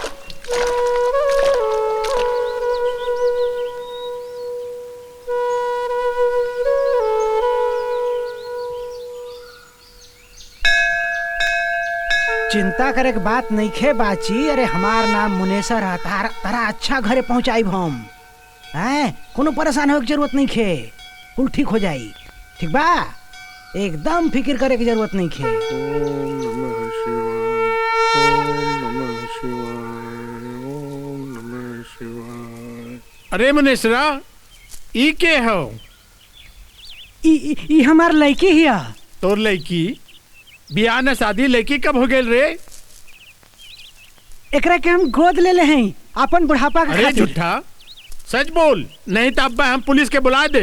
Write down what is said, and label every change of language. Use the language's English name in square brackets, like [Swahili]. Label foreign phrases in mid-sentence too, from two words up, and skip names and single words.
[Bhojpuri] चिंता करे के बात नहीं खे बाची। अरे हमार नाम मुनेसर है। तारा अच्छा घरे पहुंचाई हम हैं। कोनो परेशान होने की जरूरत नहीं खे। कुल ठीक हो जाई। ठीक बा? एकदम फिक्र करे की जरूरत नहीं खे। [Sanskrit] ओम नमः शिवाय, ओम नमः शिवाय, ओम नमः शिवाय। [Bhojpuri] अरे मुनेसरा ई के हो? ई हमार लड़की हिया। तोर लड़की? बियाह न शादी लड़की कब हो गेल रे? एकरा के हम गोद ले ले हैं अपन बुढ़ापा का अरे खातिर। झूठा सच बोल, नहीं तो अब हम पुलिस के बुला दे।